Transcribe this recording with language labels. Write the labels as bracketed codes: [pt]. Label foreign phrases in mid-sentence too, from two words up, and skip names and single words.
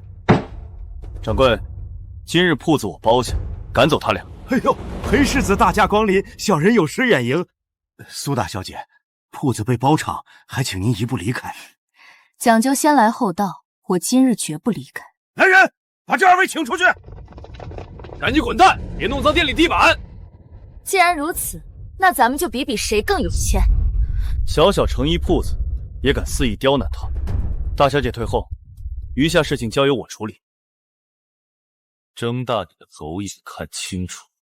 [zh] 掌櫃，今日鋪子我包下，趕走他倆。哎呦，裴世子大駕光臨，小人有失遠迎。蘇大小姐，鋪子被包場，還請您一步離開。講究先來後到，我今日絕不離開。來人，把這2位請出去。趕緊滾蛋，別弄髒店裡地板。既然如此，那咱們就比比誰更有錢。小小成衣鋪子，也敢肆意刁難他。大小姐退後，餘下事情交由我處理。睜大你的狗眼看清楚。